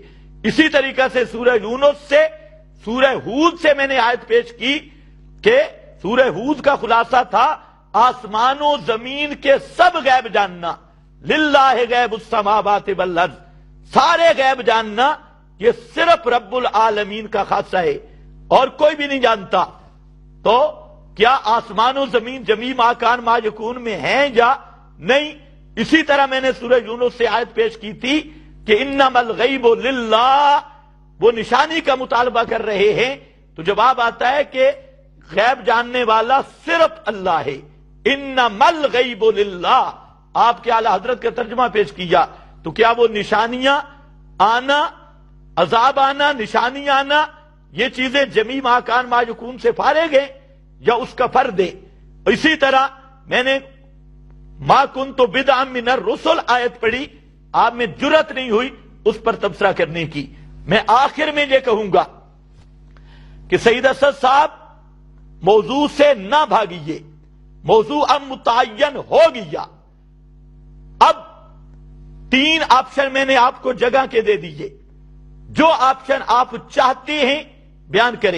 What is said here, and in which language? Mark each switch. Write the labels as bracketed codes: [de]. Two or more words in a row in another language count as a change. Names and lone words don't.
[ur] اسی طریقہ سے سورہ یونس سے، سورہ ہود سے میں نے آیت پیش کی کہ سورہ ہود کا خلاصہ تھا آسمان و زمین کے سب غیب جاننا، [ar] للہ غیب السماوات والارض، [ur] سارے غیب جاننا یہ صرف رب العالمین کا خاصہ ہے اور کوئی بھی نہیں جانتا۔ تو کیا آسمان و زمین جمی [ar] ما کان ما یکون [ur] میں ہیں یا نہیں؟ اسی طرح میں نے سورہ یونس سے آیت پیش کی تھی کہ [ar] انما الغیب للہ، [ur] وہ نشانی کا مطالبہ کر رہے ہیں، تو جواب آتا ہے کہ غیب جاننے والا صرف اللہ ہے، [ar] انما الغیب للہ۔ [ur] آپ کے اعلی حضرت کا ترجمہ پیش کیا، تو کیا وہ نشانیاں آنا، عذاب آنا، نشانی آنا، یہ چیزیں جمی [ar] ما کان ما یکون [ur] سے فارغ ہیں یا اس کا فرد ہے؟ اسی طرح میں نے [ar] ما کنت بدعا من الرسل [ur] آیت پڑھی، آپ میں جرت نہیں ہوئی اس پر تبصرہ کرنے کی۔ میں آخر میں یہ کہوں گا کہ سید اسد صاحب موضوع سے نہ بھاگیے، موضوع اب متعین ہو گیا۔ اب 3 آپشن میں نے آپ کو جگہ کے دے دیے، جو آپشن آپ چاہتے ہیں بیان کریں۔